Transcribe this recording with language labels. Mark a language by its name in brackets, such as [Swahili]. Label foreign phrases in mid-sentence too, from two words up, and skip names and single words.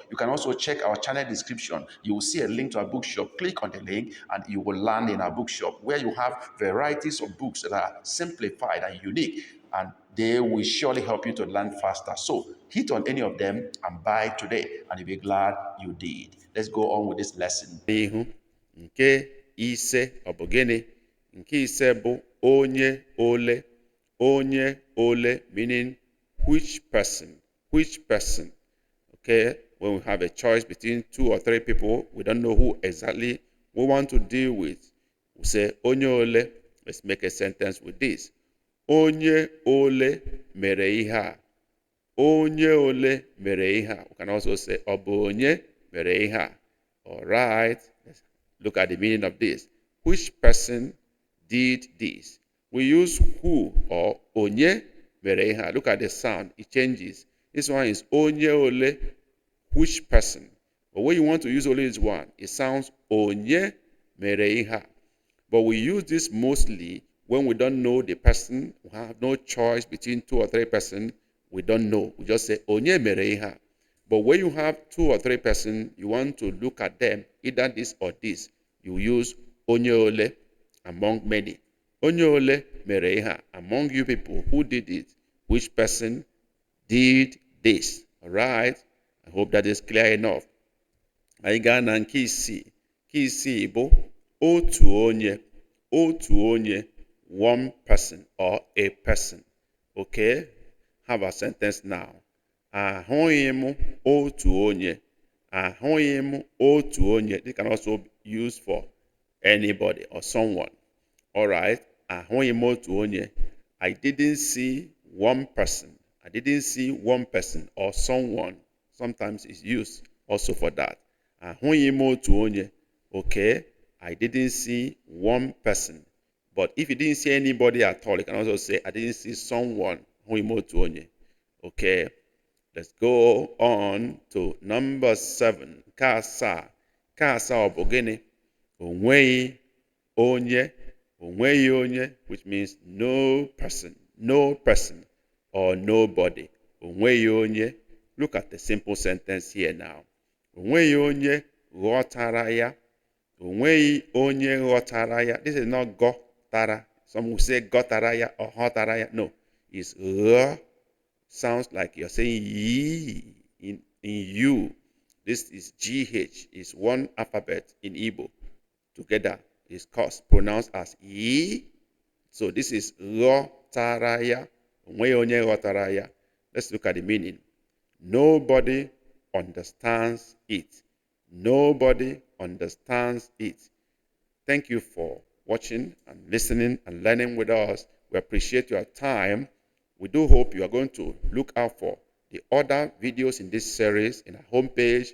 [English] You can also check our channel description. You will see a link to our bookshop. Click on the link and you will land in our bookshop where you have varieties of books that are simplified and unique, and they will surely help you to learn faster. So hit on any of them and buy today, and you'll be glad you did. Let's go on with this lesson. [Igbo] Nke ise ọ bụ gịnị? Nke ise bụ onye ole. Onye ole [English] meaning which person. Which person. Okay, when we have a choice between 2 or 3 people, we don't know who exactly we want to deal with. We say [Igbo] onye ole. [English] Let's make a sentence with this. [Igbo] Onye ole mere ihe a. Onye ole mere ihe a. [English] We can also say [Igbo] ọ bụ onye mere ihe a. [English] All right. Let's look at the meaning of this. Which person did this? We use who or [Igbo] onye mere ihe a. [English] Look at the sound. It changes. This one is [Igbo] onye ole. [English] Which person? But when you want to use only this one, it sounds [Igbo] onye mere ihe a. [English] But we use this mostly when we don't know the person. We have no choice between 2 or 3 persons. We don't know. We just say [Igbo] onye mere ihe a. [English] But when you have 2 or 3 persons, you want to look at them, either this or this, you use [Igbo] onye ole [English] among many. [Igbo] Onye ole mere ihe a. [English] Among you people who did it, which person did this? All right? I hope that is clear enough. [Igbo] Anyị gaa na nke isii. Nke isii bụ otu onye. Otu onye, [English] one person or a person. Okay? Have a sentence now. [Igbo] Ahụghị m otu onye. Ahụghị m otu onye. [English] This can also be used for anybody or someone. All right? [Igbo] Ahụghị m otu onye. [English] I didn't see one person. I didn't see one person or someone. Sometimes it's used also for that. [Igbo] Ahụghị m otu onye. [English] Okay? I didn't see one person. But if you didn't see anybody at all, you can also say, I didn't see someone. [Igbo] Ahụghị m otu onye. [English] Okay? Let's go on to number 7. Kasa. [Igbo] Kasa ọ bụ gịnị? Onweghị onye. Onweghị onye, [English] which means no person. No person or nobody. [Igbo] Onweghị onye. [English] Look at the simple sentence here now. [Igbo] Onweghị onye ghọtara ya. Onweghị onye ghọtara ya. [English] This is not gọtara. Some will say [Igbo] gọtara ya [English] or [Igbo] ghọtara ya. [English] No, it's gh. Sounds like you're saying ye in you. This is GH. It's one alphabet in Igbo. Together is pronounced as ye. So this is [Igbo] ghọtara ya. Onweghị onye ghọtara ya. [English] Let's look at the meaning. Nobody understands it. Nobody understands it. Thank you for watching and listening and learning with us. We appreciate your time. We do hope you are going to look out for the other videos in this series in our homepage.